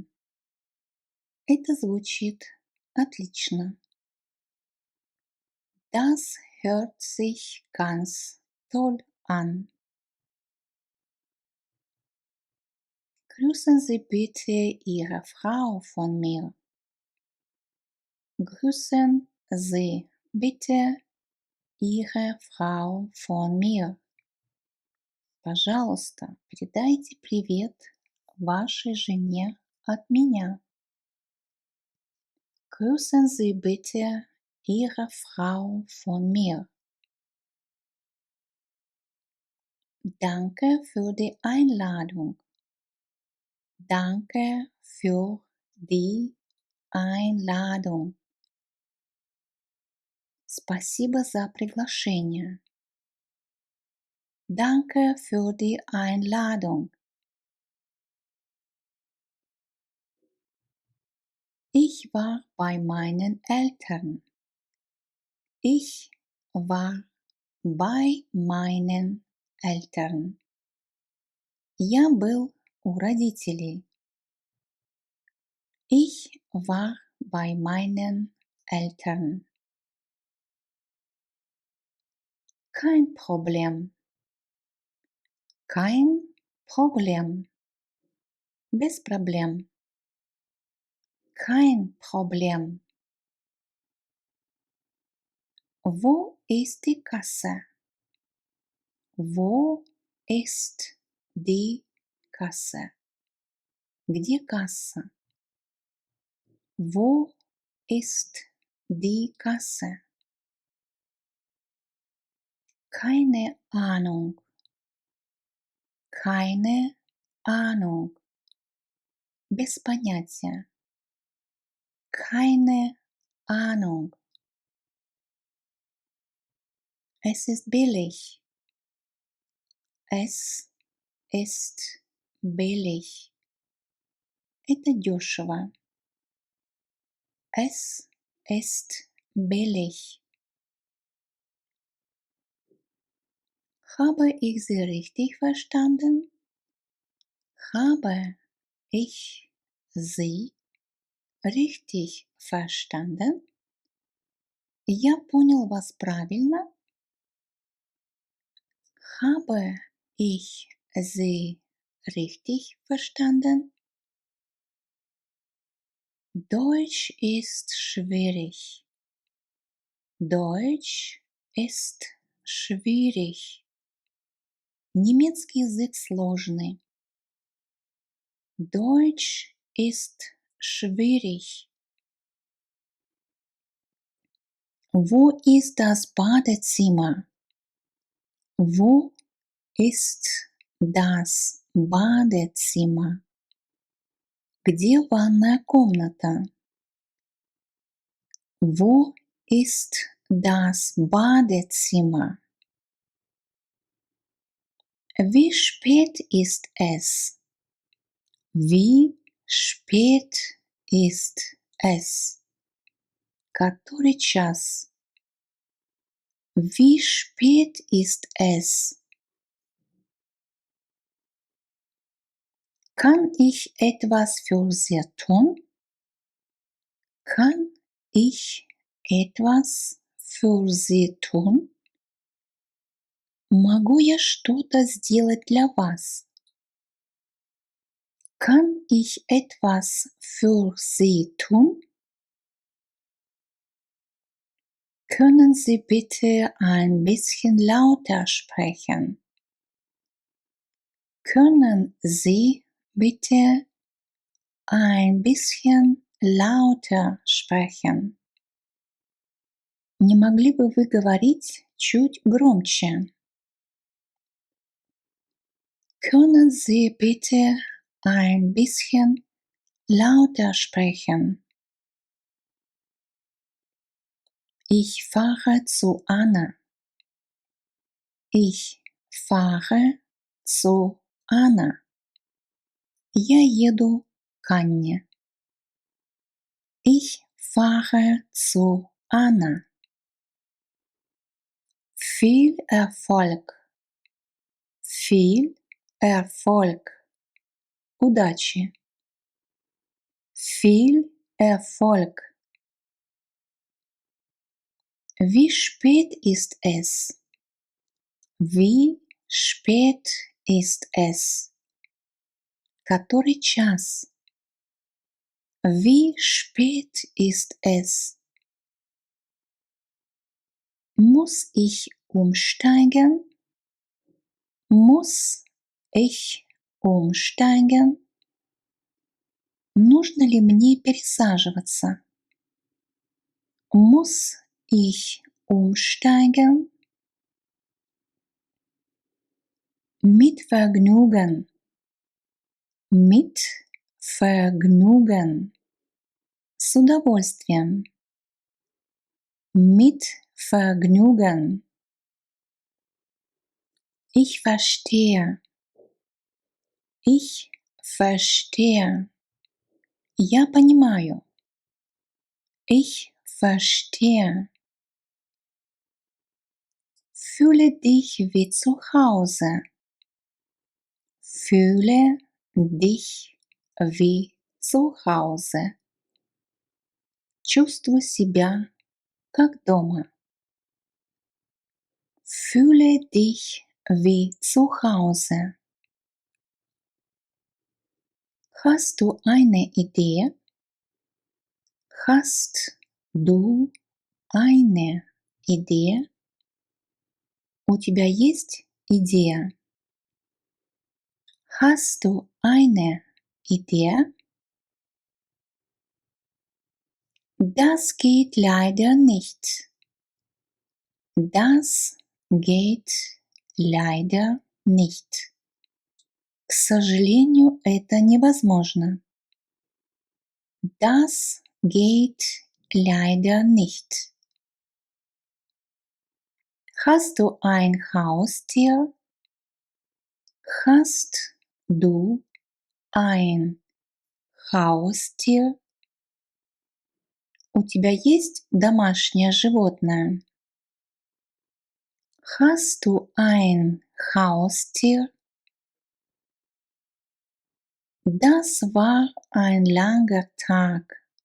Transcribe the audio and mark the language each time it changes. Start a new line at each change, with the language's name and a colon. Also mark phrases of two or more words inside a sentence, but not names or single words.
Russian: Это звучит отлично.
German: Das hört sich ganz toll an. Grüßen Sie bitte Ihre Frau von mir. Grüßen Sie bitte Ihre Frau von mir.
Russian: Пожалуйста, передайте привет вашей жене от меня.
German: Grüßen Sie bitte Ihre Frau von mir. Danke für die Einladung. Danke für die Einladung.
Russian: Спасибо за приглашение.
German: Danke für die Einladung. Ich war bei meinen Eltern. Ich war bei meinen Eltern.
Russian: Я был у родителей.
German: Ich war bei meinen Eltern. Kein Problem. Kein Problem.
Russian: Без проблем.
German: Kein Problem. Wo ist die Kasse? Wo ist die Kasse?
Russian: Где касса?
German: Wo ist die Kasse? Keine Ahnung. Keine Ahnung.
Russian: Без понятия.
German: Keine Ahnung. Es ist billig. Es ist billig.
Russian: Это дешево.
German: Es ist billig. Habe ich Sie richtig verstanden? Habe ich Sie richtig verstanden?
Russian: Я понял вас правильно?
German: Habe ich Sie richtig verstanden? Deutsch ist schwierig. Deutsch ist schwierig.
Russian: Немецкий язык сложный.
German: Deutsch ist schwierig. Wo ist das Badezimmer? Wo ist das Badezimmer?
Russian: Где ванная комната?
German: Wo ist das Badezimmer? Wie spät ist es? Wie spät ist es?
Russian: Который час?
German: Wie spät ist es? Kann ich etwas für Sie tun? Kann ich etwas für Sie tun?
Russian: Могу я что-то сделать для вас?
German: Kann ich etwas für Sie tun? Können Sie bitte ein bisschen lauter sprechen? Können Sie bitte ein bisschen lauter sprechen?
Russian: Не могли бы вы говорить чуть громче?
German: Können Sie bitte ein bisschen lauter sprechen? Ich fahre zu Anna. Ich fahre zu Anna.
Russian: Я еду к Анне.
German: Ich fahre zu Anna. Viel Erfolg. Viel Erfolg. Удачи. Viel Erfolg. Wie spät ist es? Wie spät ist es?
Russian: Который час?
German: Wie spät ist es? Muss ich umsteigen? Muss ich umsteigen?
Russian: Нужно ли мне пересаживаться?
German: Muss ich umsteigen? Mit Vergnügen. Mit Vergnügen.
Russian: С удовольствием.
German: Mit Vergnügen. Ich verstehe. Ich verstehe.
Russian: Я понимаю.
German: Ich verstehe. Fühle dich wie zu Hause. Fühle dich wie zu Hause.
Russian: Чувствуй себя как дома.
German: Fühle dich wie zu Hause. Hast du eine Idee? Hast du eine Idee?
Russian: У тебя есть идея?
German: Hast du eine Idee? Das geht leider nicht. Das geht leider nicht.
Russian: К сожалению, это невозможно.
German: Das geht leider nicht. Hast du ein Haustier? Hast du ein Haustier?
Russian: У тебя есть домашнее животное?
German: Hast du ein Haustier? Das war ein langer Tag.